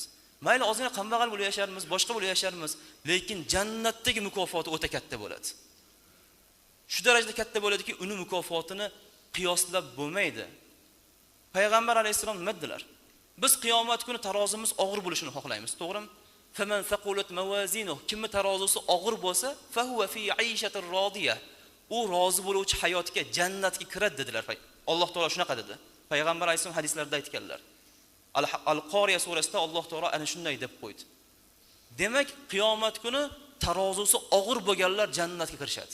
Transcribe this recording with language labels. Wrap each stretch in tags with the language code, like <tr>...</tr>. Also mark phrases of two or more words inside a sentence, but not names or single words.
<uz>Mayli ozgina qambag'al bo'lib yasharmiz, boshqa bo'lib yasharmiz, lekin jannatdagi mukofoti o'ta katta bo'ladi. Shu darajada katta bo'ladiki, uni mukofotini qiyoslab bo'lmaydi. Payg'ambar alayhisalom nima dedilar? Biz qiyomat kuni tarozimiz og'ir bo'lishini xohlaymiz, to'g'rimi?</uz> <ar>فأما من ثقلت موازينه,</ar> <uz>kimning tarozisi og'ir bo'lsa,</uz> <ar>فهو في عيشة راضية.</ar> <uz>U rozi bo'luvchi hayotga, jannatga kiradi dedilar. Alloh taolo shunaqa dedi. Payg'ambar alayhisalom hadislarda aytganlar. Al-Qoriya surasida Alloh taolo ana shunday deb qo'ydi. Demak, qiyomat kuni tarozisi og'ir bo'lganlar jannatga kirishadi.</uz>